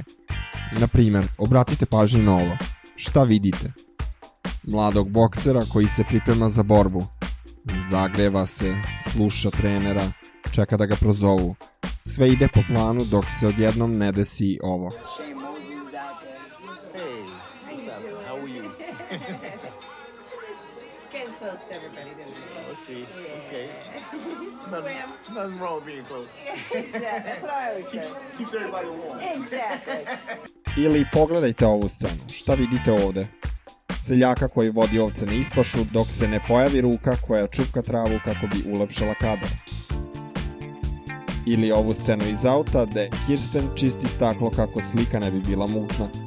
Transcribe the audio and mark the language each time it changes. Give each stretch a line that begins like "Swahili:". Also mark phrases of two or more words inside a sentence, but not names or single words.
Serbian: Na primer, obratite pažnju na ovo. Šta vidite? Mladog boksera koji se priprema za borbu. Zagreva se, sluša trenera, čeka da ga prozovu. Sve ide po planu dok se odjednom ne desi ovo.
English: Getting close to everybody, didn't we? Oh, see, Yeah. okay. Graham. Nothing wrong with being close. Exactly. That's what I always say. Keeps everybody warm. Exactly.
Serbian: Ili pogledajte ovu scenu. Šta vidite ovde? Seljaka koji vodi ovce na ispašu dok se ne pojavi ruka koja čupka travu kako bi ulepšala kadar. Ili ovu scenu iz auta gde Kirsten čisti staklo kako slika ne bi bila mutna.